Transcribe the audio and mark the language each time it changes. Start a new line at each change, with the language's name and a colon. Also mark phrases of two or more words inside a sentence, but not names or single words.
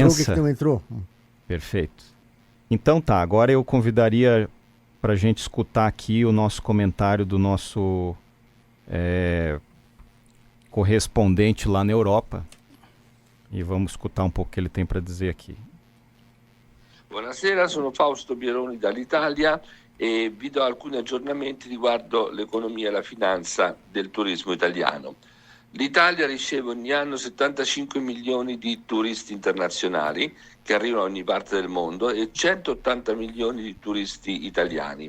Portuguese: entrou, o que não entrou. Perfeito. Então tá, agora eu convidaria para a gente escutar aqui o nosso comentário do nosso correspondente lá na Europa. E vamos escutar um pouco o que ele tem para dizer aqui.
Italian: Buonasera, sono Fausto Pieroni dall'Italia e vi do alcuni aggiornamenti riguardo l'economia e la finanza del turismo italiano. L'Italia riceve ogni anno 75 milioni di turisti internazionali che arrivano da ogni parte del mondo e 180 milioni di turisti italiani.